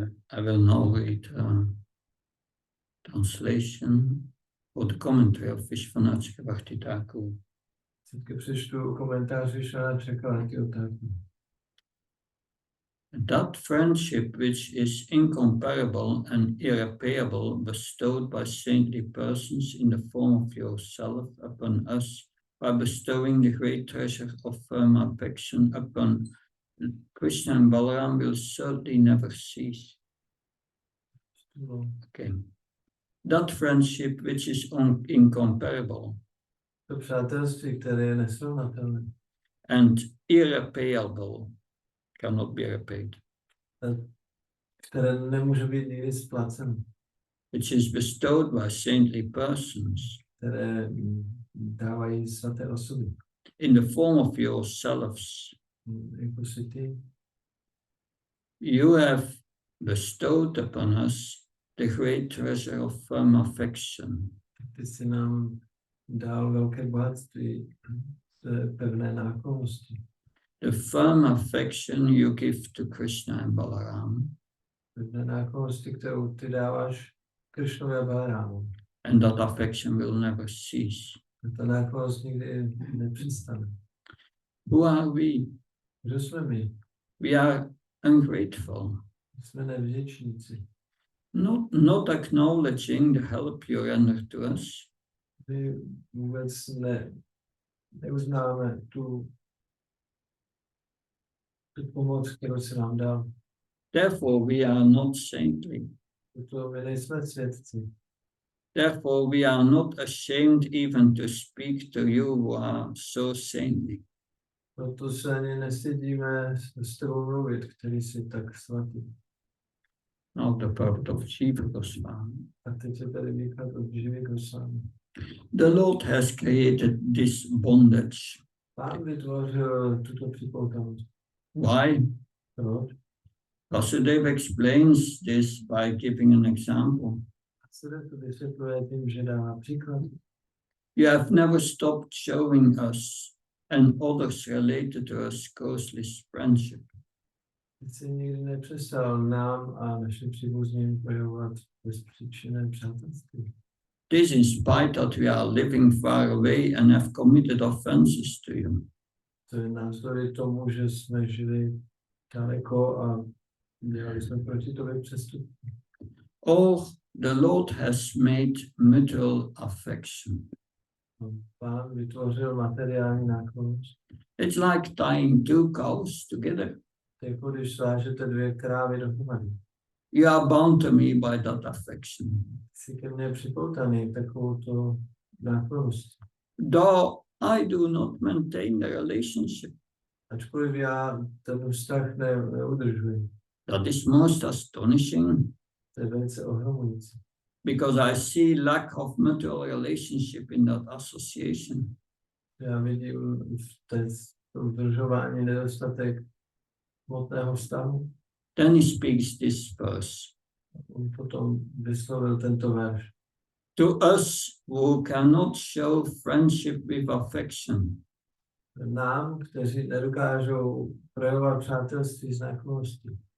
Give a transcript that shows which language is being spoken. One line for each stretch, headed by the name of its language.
English: I will now read translation or the commentary of Vishwanath Chakravarti Thakur.
Czech: Teď přečtu komentář Vishwanath Chakravarti Thakur.
English: That friendship which is incomparable and irreparable bestowed by saintly persons in the form of yourself upon us by bestowing the great treasure of firm affection upon Krishna and Balaram will certainly never cease. Okay. That friendship which is incomparable
Czech: To přátelství, které je nesrovnatelné,
English: and irreparable, cannot be repaid,
Czech: které nemůže být nikdy splacen,
English: which is bestowed by saintly persons
Czech: které dávají svaté osoby
English: in the form of yourselves.
Czech: Jako si ty,
English: You have bestowed upon us the great treasure of firm affection.
Czech: ty jsi nám dal velké bohatství pevné náklonnosti.
English: The firm affection you give to Krishna and Balaram,
Czech: Pevné náklonnosti, kterou ty dáváš Krišnovi a Balarámu.
English: and that affection will never cease.
Czech: A ta náklonnost nikdy nepřestane.
English: Who are we?
Czech: Kdo jsme my?
English: We are ungrateful,
Czech: Jsme nevděčníci.
English: not acknowledging the help you render to us,
Czech: My vůbec neuznáme tu pomoc, kterou si nám dal.
English: therefore we are not saintly.
Czech: Proto my nejsme svědci.
English: Therefore we are not ashamed even to speak to you who are so saintly.
Czech: Proto se ani nestydíme s tebou mluvit, který jsi tak svatý.
English: Now the part of Jiva Goswami.
Czech: A teď je tady výklad od Živy Goswami.
English: The Lord has created this bondage.
Czech: Pán vytvořil tuto připoutanost.
English: Why?
Czech: Proč?
English: Vasudeva explains this by giving an example.
Czech: A se to vysvětluje tím, že dává příklad.
English: You have never stopped showing us and others related to us closely friendship.
Czech: Ty jsi nikdy nepřestal nám a našim příbuzným projevovat bezpříčinné přátelství.
English: This in spite that we are living far away and have committed offenses to you.
Czech: To je navzdory tomu, že jsme žili daleko a dělali jsme proti tobě přestupky.
English: Or the Lord has made mutual affection.
Czech: Pán vytvořil materiální náklonnost.
English: It's like tying two cows together.
Czech: To je jako když svážete dvě krávy dohromady.
English: You are bound to me by that affection.
Czech: Jsi ke mně připoutaný takovouto náklonnost.
English: Though I do not maintain the relationship.
Czech: Ačkoliv já ten vztah neudržuji.
English: That is most astonishing,
Czech: To je velice ohromující.
English: because I see lack of mutual relationship in that association.
Czech: Já vidím v udržování nedostatek hmotného vztahu.
English: Then he speaks this verse.
Czech: On potom vyslovil tento verš.
English: To us who cannot show friendship with affection,
Czech: Nám, kteří nedokážou projevovat přátelství z náklonnosti.